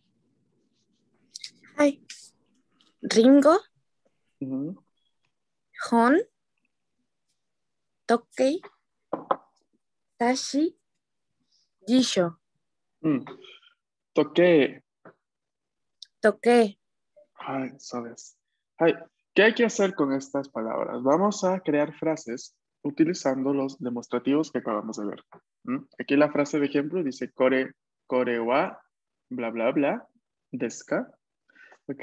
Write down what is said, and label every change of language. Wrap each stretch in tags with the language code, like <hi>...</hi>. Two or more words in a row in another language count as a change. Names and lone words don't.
<ja>はい。リンゴ、うん本、時計、sashi, 辞書、 toque. 時計。</ja> <es>Ay, sabes. Ay, ¿qué hay que hacer con estas palabras? Vamos a crear frases utilizando los demostrativos que acabamos de ver. Aquí la frase de ejemplo dice</es> <ja>これは,</ja> <es>bla, bla, bla,</es> <ja>ですか.</ja> <es>¿Ok?</es>